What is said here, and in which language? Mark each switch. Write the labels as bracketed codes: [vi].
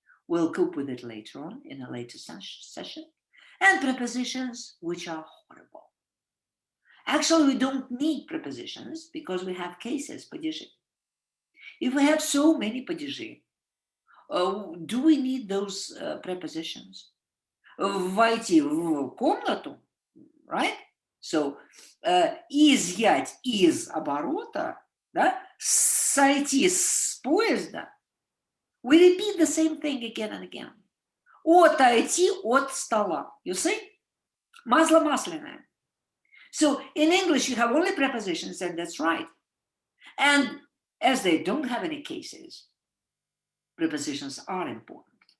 [en] We'll cope with it later on in a later session. And prepositions, which are horrible. Actually, we don't need prepositions because we have cases, падежи. If we have so many падежи, do we need those prepositions? [ru] Войти в комнату, [en] right? So, [ru] изъять из оборота, да? Сойти с поезда. [en] We repeat the same thing again and again. [ru] Отойти от стола. [en] You see? [ru] Масло масляное. [en] So in English, you have only prepositions, and that's right. And as they don't have any cases, prepositions are important.